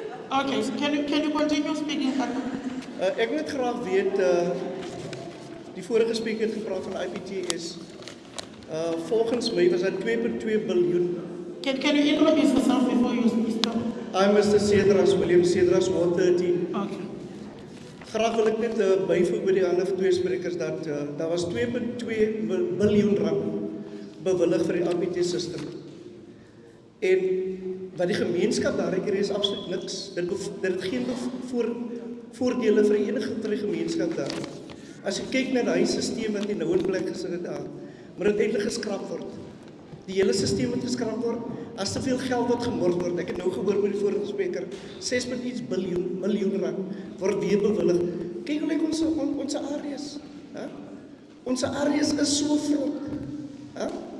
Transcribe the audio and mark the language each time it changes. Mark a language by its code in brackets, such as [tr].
[en] Okay, can you continue speaking, Kata? [af] Ek wil net graag weet, die vorige spreker het gepraat van IPTS. Volgens my was dat 2.2 biljoen. [en] Can you introduce yourself before you start? I'm Mr. Cedras, William Cedras, Ward 13. Okay. [af] Graag wil ek net byvoeg by die ander twee sprekers dat daar was 2.2 biljoen rand bewillig vir die IPT-system. En wat die gemeenskap daar kry is absoluut niks. Dit het geen voordele vir die gemeenskap daar. As jy kyk na die stelsel wat nou in plek gesit het daar, maar dit eintlik geskraap word. Die hele stelsel moet geskraap word. As te veel geld wat gemors word, ek het nou gehoor by die vorige spreker, 6.iets miljoen rand word weer bewillig. Kyk hoe lyk ons areas. Ons areas is so vrot.